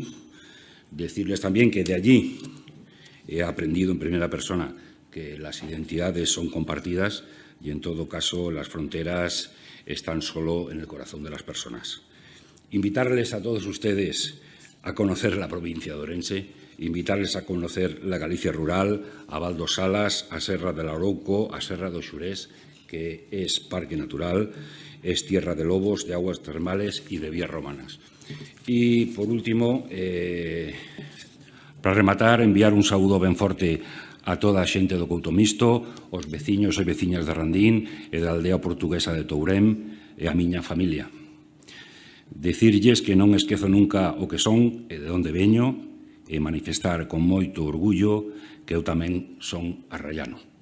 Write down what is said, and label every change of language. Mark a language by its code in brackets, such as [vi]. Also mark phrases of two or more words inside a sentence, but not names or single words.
[es] Decirles también que de allí he aprendido en primera persona que las identidades son compartidas y, en todo caso, las fronteras están solo en el corazón de las personas. Invitarles a todos ustedes a conocer la provincia de Ourense, invitarles a conocer la Galicia rural, a Val dos Salas, a Serra de l'Arouco, a Serra do Xurés, que es parque natural, es tierra de lobos, de aguas termales y de vías romanas. Y, por último, [gl] para rematar, enviar un saúdo ben forte a toda a xente do Couto Mixto, aos veciños e veciñas de Randín e da aldea portuguesa de Tourén e a miña familia. Decirlles que non esquezo nunca o que son e de onde veño e manifestar con moito orgullo que eu tamén son arraiano.